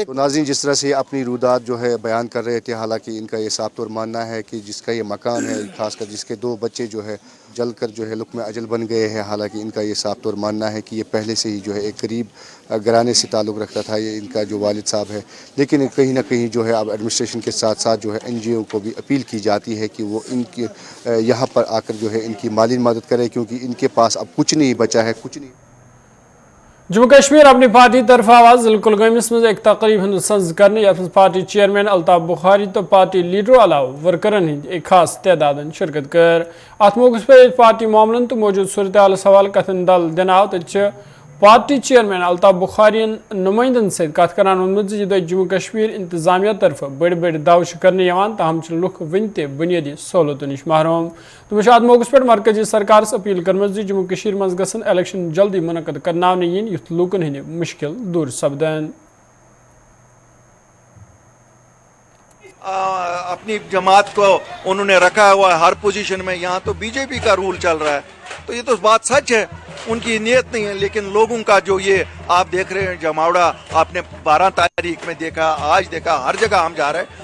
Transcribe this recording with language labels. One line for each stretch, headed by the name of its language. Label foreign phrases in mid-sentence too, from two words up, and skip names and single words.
Hindi: तो नाज़रीन, जिस तरह से अपनी रुदात जो है बयान कर रहे थे, हालांकि इनका ये साफ तौर मानना है कि जिसका ये मकान है, खासकर जिसके 2 बच्चे जो है जल कर जो है लुक़्म अजल बन गए हैं, हालांकि इनका ये साफ तौर मानना है कि ये पहले से ही जो है एक गरीब घराने से ताल्लुक़ रखता था ये इनका जो वालिद साहब है, लेकिन कहीं ना कहीं जो है अब एडमिनिस्ट्रेशन के साथ साथ जो है NGO को भी अपील की जाती है कि वो इनके यहाँ पर आकर जो है इनकी माली मदद करे, क्योंकि इनके पास अब कुछ नहीं बचा है, कुछ नहीं।
Kashmiri: जम्मू कश्मीर अपनी पार्टी तरफ आवाज जिला कुलगामिस में एक तकरीब हंद सज करने यथ पार्टी चेयरमैन अल्ताफ बुखारी तो पार्टी लीडरों अलाव वर्करन हंद एक खास तादाद शिरकत कर। अत मौके पर पार्टी मामलन तो मौजूद सूरत हाल सवाल कथन दल दिन आव तो पार्टी चेयरमैन अल्ताफ बुखारी नुमाइंदन सत कत कर जम्मू कश्मीर इंतजामिया तरफ बड़ बड़ दाव करने तहम लुक वन ते बुनियादी सहूलतों नश महरूम। तो अत मौके पर मरकजी सरकार अपील कर जम्मू कश्मीर मज गसन इलेक्शन जल्दी मुनक़द करनाने yin युथ लूकन हंद मुश्किल दूर सपदन।
Hindi: अपनी जमात को उन्होंने रखा हुआ है हर पोजीशन में। यहाँ तो बीजेपी का रूल चल रहा है, तो ये तो बात सच है, उनकी नीयत नहीं है। लेकिन लोगों का जो ये आप देख रहे हैं जमावड़ा, आपने 12 तारीख में देखा, आज देखा, हर जगह हम जा रहे हैं।